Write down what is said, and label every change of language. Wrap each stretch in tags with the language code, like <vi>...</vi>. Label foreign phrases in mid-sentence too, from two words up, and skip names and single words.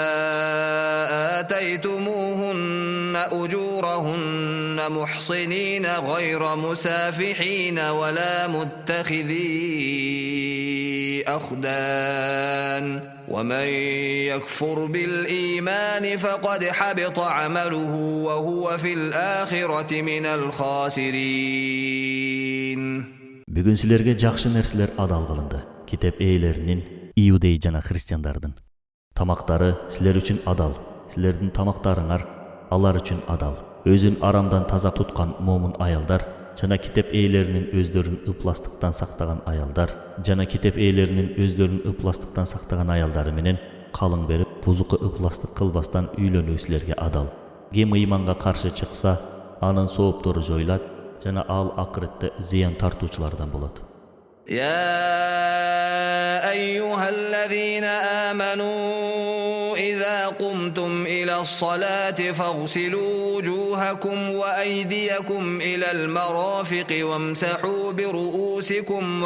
<ar>آتيتموهن أجورهن محصنين غير مسافحين ولا متخذي أخدان ومن يكفر بالإيمان فقد حبط عمله وهو في الآخرة من الخاسرين.</ar> <ky>Бүгүн силерге жакшы нерселер адал кылынды. Китеп ээлеринин, иудей жана христиандардын тамактары силер үчүн адал. Силердин тамактарыңар алар үчүн адал. Өзүн арамдан таза туткан момун аялдар жана китеп ээлеринин өздөрүн ыпластыктан сактаган аялдар жана китеп ээлеринин өздөрүн ыпластыктан сактаган аялдары менен калың берип бузукы ыпластык кылбастан үйлөнүү силерге адал. Ким ыйманга каршы чыкса, анын сооптору жоюлат жана ал акыретте зыян тартуучулардан болот.</ky> <ar>يا أيها الذين آمنوا إذا قمتم إلى الصلاة فاغسلوا وجوهكم وأيديكم إلى المرافق وامسحوا برؤوسكم</ar>